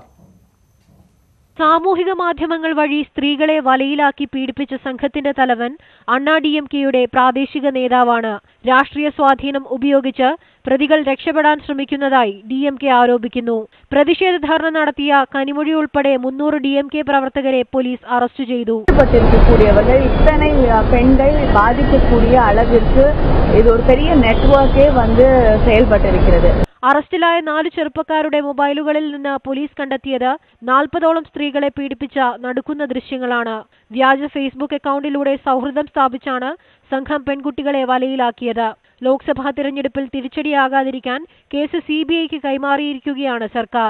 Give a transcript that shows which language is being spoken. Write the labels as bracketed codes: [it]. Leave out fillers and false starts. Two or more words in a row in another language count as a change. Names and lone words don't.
[ml] സാമൂഹിക മാധ്യമങ്ങൾ വഴി സ്ത്രീകളെ വലയിലാക്കി പീഡിപ്പിച്ച സംഘത്തിന്റെ തലവൻ അണ്ണാ DMKയുടെ പ്രാദേശിക നേതാവാണ്. രാഷ്ട്രീയ സ്വാധീനം ഉപയോഗിച്ച് പ്രതികൾ രക്ഷപ്പെടാൻ ശ്രമിക്കുന്നതായി DMK ആരോപിക്കുന്നു. പ്രതിഷേധ ധർണ നടത്തിയ കനിമൊഴി ഉൾപ്പെടെ 300 DMK പ്രവർത്തകരെ പോലീസ് അറസ്റ്റ് ചെയ്തു. [ta] இத்தனை பெண்கள் பாதிக்கக்கூடிய அளவிற்கு இது ஒரு பெரிய நெட்வொர்க்கே செயல்பட்டிருக்கிறது. [ml] അറസ്റ്റിലായ 4 ചെറുപ്പക്കാരുടെ മൊബൈലുകളിൽ നിന്ന് പോലീസ് കണ്ടെത്തിയത് 40ഓളം സ്ത്രീകളെ പീഡിപ്പിച്ച നടുക്കുന്ന ദൃശ്യങ്ങളാണ്. വ്യാജ ഫേസ്ബുക്ക് അക്കൗണ്ടിലൂടെ സൗഹൃദം സ്ഥാപിച്ചാണ് സംഘം പെൺകുട്ടികളെ വലയിലാക്കിയത്. ലോക്സഭാ തിരഞ്ഞെടുപ്പിൽ തിരിച്ചടിയാകാതിരിക്കാൻ കേസ് CBIക്ക് കൈമാറിയിരിക്കുകയാണ് സർക്കാർ.